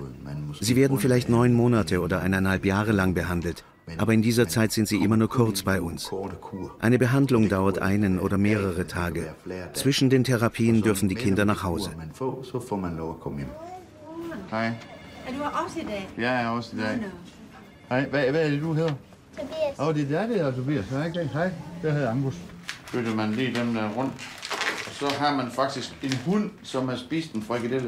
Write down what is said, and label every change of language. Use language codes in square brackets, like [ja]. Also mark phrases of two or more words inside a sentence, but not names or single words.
[de] Sie werden vielleicht 9 Monate oder 1,5 Jahre lang behandelt, aber in dieser Zeit sind sie immer nur kurz bei uns. Eine Behandlung dauert 1 oder mehrere Tage. Zwischen den Therapien dürfen die Kinder nach Hause. [da] Hej. Er du her også i dag? Ja, jeg er også i dag. Hej, hvad er det, du hedder? Tobias. Det er det, Tobias. Hej, det hedder Angus. Flytter man lige dem der rundt. Så har man faktisk en hund, som har spist en frikadelle.